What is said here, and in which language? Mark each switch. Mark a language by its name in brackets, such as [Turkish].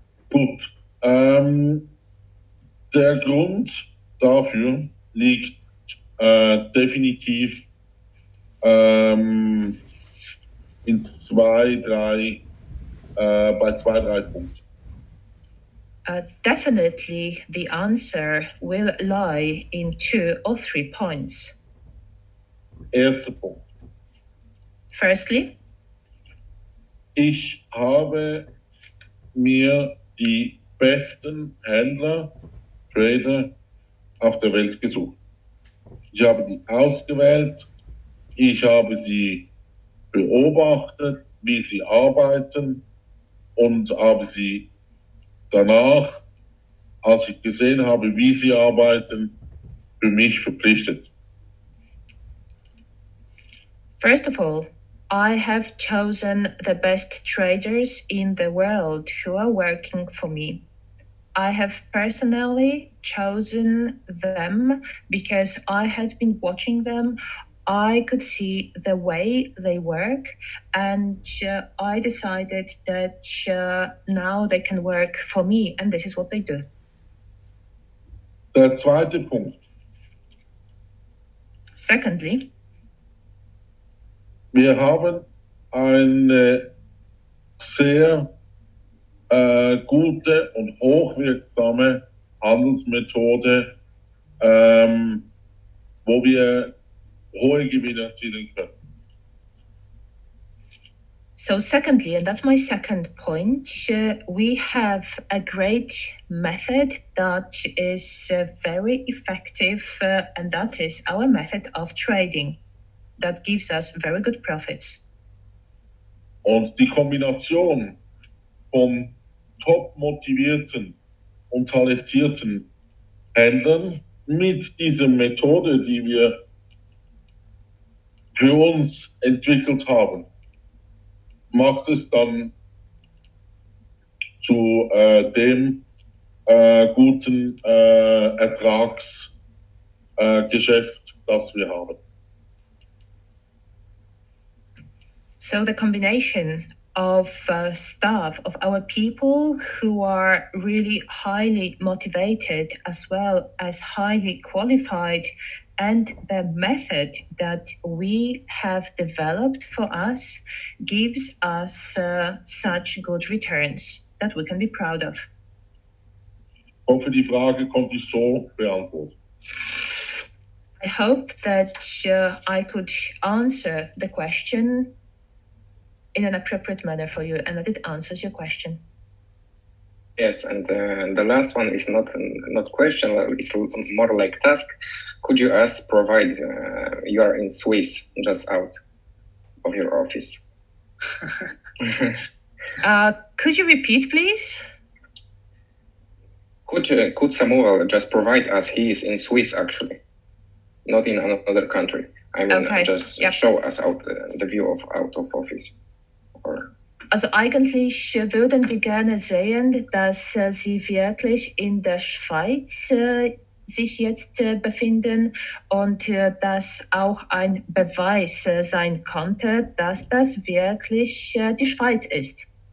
[German] Gut. Der Grund dafür liegt definitiv bei zwei, drei Punkten. [English] Definitely the answer will lie in 2 or 3 points. [German] Erster Punkt. [English] Firstly, [German] ich habe mir die besten Händler, Trader auf der Welt gesucht. Ich habe die ausgewählt, ich habe sie beobachtet, wie sie arbeiten und habe sie danach, als ich gesehen habe, wie sie arbeiten, für mich verpflichtet. [English] First of all, I have chosen the best traders in the world who are working for me. I have personally chosen them because I had been watching them. I could see the way they work, and I decided that now they can work for me, and this is what they do. [German] Der zweite Punkt. [English] Secondly, [German] wir haben eine sehr gute und hochwirksame Handelsmethode, wo wir hohe Gewinne erzielen können. [English] So secondly, and that's my second point, we have a great method that is very effective, and that is our method of trading. That gives us very good profits. [German] Und die Kombination von top motivierten und talentierten Händlern mit dieser Methode, die wir für uns entwickelt haben, macht es dann zu dem guten Ertragsgeschäft, das wir haben. [English] So the combination of staff, of our people who are really highly motivated as well as highly qualified, and the method that we have developed for us gives us such good returns that we can be proud of. [German] Ich hoffe, die Frage konnte ich so beantworten. [English] I hope that I could answer the question in an appropriate manner for you and that it answers your question. Yes, and the last one is not question, it's more like task. Could you provide, you are in Swiss, just out of your office. Could you repeat, please? Could Samuel just provide us, he is in Swiss actually, not in another country. I mean, okay. Just show us out the view of out of office. Or... [German] Also eigentlich würden wir gerne sehen, dass Sie wirklich in der Schweiz sich jetzt befinden und dass auch ein Beweis sein konnte, dass das wirklich die Schweiz ist.